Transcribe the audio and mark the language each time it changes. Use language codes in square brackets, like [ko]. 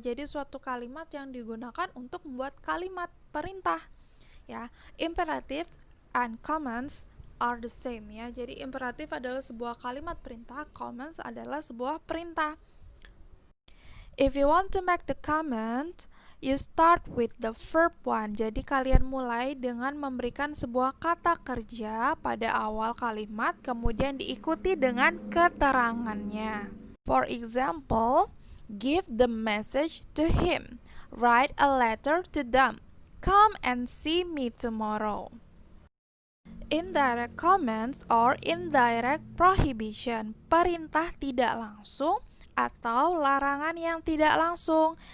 [id] Jadi suatu kalimat yang digunakan untuk membuat kalimat perintah. [en] Ya, imperatives and commands are the same, ya. [id] Jadi imperatif adalah sebuah kalimat perintah, commands adalah sebuah perintah. [en] If you want to make the command, you start with the verb one. [id] Jadi kalian mulai dengan memberikan sebuah kata kerja pada awal kalimat, kemudian diikuti dengan keterangannya. [en] For example, give the message to him. Write a letter to them. Come and see me tomorrow. Indirect commands or indirect prohibition, [id] perintah tidak langsung atau larangan yang tidak langsung.